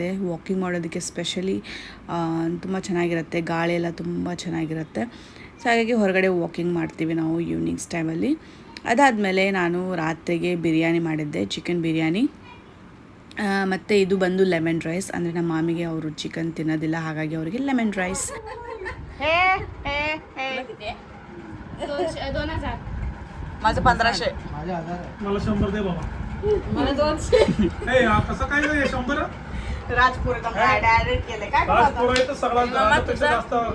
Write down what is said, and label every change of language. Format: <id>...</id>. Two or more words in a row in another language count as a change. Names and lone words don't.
<kn>ವಾಕಿಂಗ್ ಮಾಡೋದಕ್ಕೆ ಸ್ಪೆಷಲಿ ತುಂಬ ಚೆನ್ನಾಗಿರುತ್ತೆ, ಗಾಳಿ ಎಲ್ಲ ತುಂಬ ಚೆನ್ನಾಗಿರುತ್ತೆ. ಸೊ ಹಾಗಾಗಿ ಹೊರಗಡೆ ವಾಕಿಂಗ್ ಮಾಡ್ತೀವಿ ನಾವು ಈವ್ನಿಂಗ್ಸ್ ಟೈಮಲ್ಲಿ. ಅದಾದಮೇಲೆ ನಾನು ರಾತ್ರಿಗೆ ಬಿರಿಯಾನಿ ಮಾಡಿದ್ದೆ, ಚಿಕನ್ ಬಿರಿಯಾನಿ. ಮತ್ತು ಇದು ಬಂದು</kn> <en>lemon rice,</en> <kn>ಅಂದರೆ ನಮ್ಮ ಮಾಮಿಗೆ ಅವರು ಚಿಕನ್ ತಿನ್ನೋದಿಲ್ಲ, ಹಾಗಾಗಿ ಅವರಿಗೆ</kn> <en>lemon rice.</en> <mr>माझं 1500. मला 100 दे बाबा. मला 200. कसं काय ग 100? राजपूर डायरेक्ट केले काय राजपुरा इथं सगळा गावापेक्षा जास्त</mr>